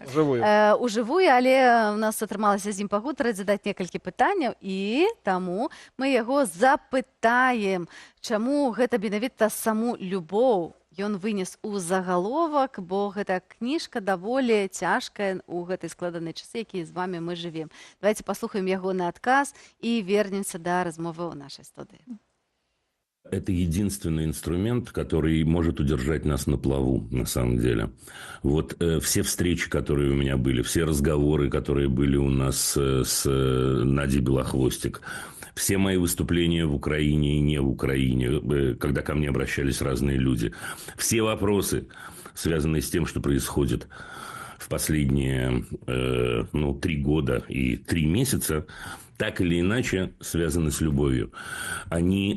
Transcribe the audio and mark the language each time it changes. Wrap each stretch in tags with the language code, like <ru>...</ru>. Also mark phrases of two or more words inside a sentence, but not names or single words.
<be>У жывую, але у нас атрымалася з ім пагутарыць, задаць некалькі пытанняў, і таму мы яго запытаем, чаму гэта менавіта саму любоў ён вынес у загаловак, бо гэта кніжка даволі цяжкая ў гэтай складанай часы, якія з вами мы жывем. Давайте паслухаем ягоны адказ і вернемся да размовы ў нашай студыі.</be> <ru>Это единственный инструмент, который может удержать нас на плаву, на самом деле. Вот все встречи, которые у меня были, все разговоры, которые были у нас с Надей Белохвостик, все мои выступления в Украине и не в Украине, когда ко мне обращались разные люди, все вопросы, связанные с тем, что происходит в последние 3 года и 3 месяца, так или иначе связаны с любовью.</ru>